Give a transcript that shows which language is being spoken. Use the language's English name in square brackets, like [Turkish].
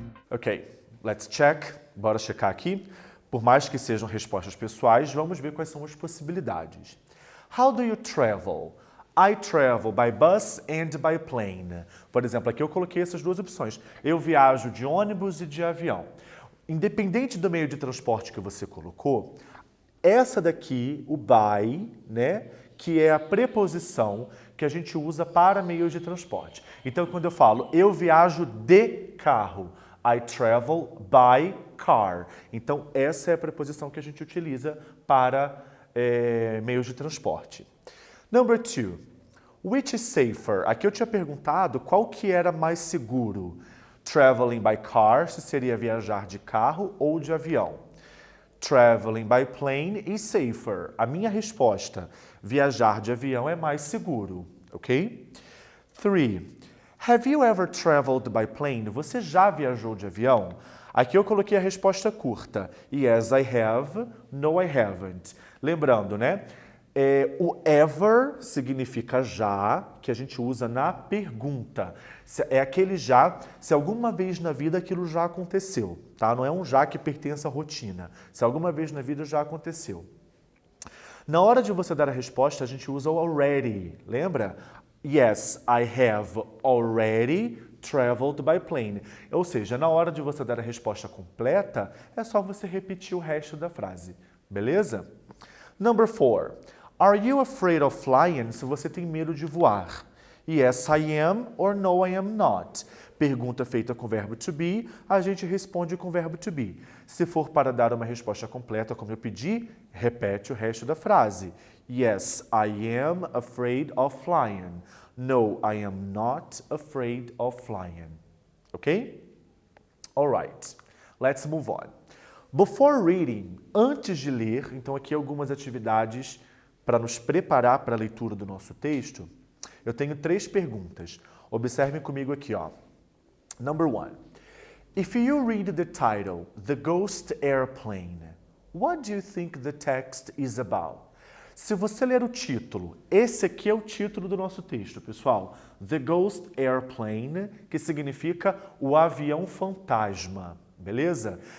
[English] Ok, let's check. [Portuguese] Bora checar aqui. Por mais que sejam respostas pessoais, vamos ver quais são as possibilidades. [English] How do you travel? I travel by bus and by plane. [Portuguese] Por exemplo, aqui eu coloquei essas duas opções. Eu viajo de ônibus e de avião. Independente do meio de transporte que você colocou, essa daqui, o by, né, que é a preposição que a gente usa para meios de transporte. Então, quando eu falo eu viajo de carro, [English] I travel by car. [Portuguese] Então, essa é a preposição que a gente utiliza para meios de transporte. [English] Number 2. Which is safer? [Portuguese] Aqui eu tinha perguntado qual que era mais seguro. [English] Traveling by car, [Portuguese] se seria viajar de carro ou de avião. [English] Traveling by plane is safer. [Portuguese] A minha resposta, viajar de avião é mais seguro, ok? [English] 3. Have you ever traveled by plane? [Portuguese] Você já viajou de avião? Aqui eu coloquei a resposta curta. [English] Yes, I have. No, I haven't. [Portuguese] Lembrando, né? O ever significa já, que a gente usa na pergunta. É aquele já, se alguma vez na vida aquilo já aconteceu, tá? Não é um já que pertence à rotina. Se alguma vez na vida já aconteceu. Na hora de você dar a resposta, a gente usa o already, lembra? [English] Yes, I have already traveled by plane. [Portuguese] Ou seja, na hora de você dar a resposta completa, é só você repetir o resto da frase, beleza? [English] Number 4. Are you afraid of flying? [Portuguese] Se você tem medo de voar. [English] Yes, I am or no, I am not. [Portuguese] Pergunta feita com verbo to be, a gente responde com verbo to be. Se for para dar uma resposta completa, como eu pedi, repete o resto da frase. [English] Yes, I am afraid of flying. No, I am not afraid of flying. Ok? Alright, let's move on. Before reading, [Portuguese] antes de ler, então aqui algumas atividades para nos preparar para a leitura do nosso texto, eu tenho 3 perguntas. Observem comigo aqui, ó. [English] Number 1. If you read the title, The Ghost Airplane, what do you think the text is about? [Portuguese] Se você ler o título, esse aqui é o título do nosso texto, pessoal. [English] The Ghost Airplane, [Portuguese] que significa o avião fantasma, beleza?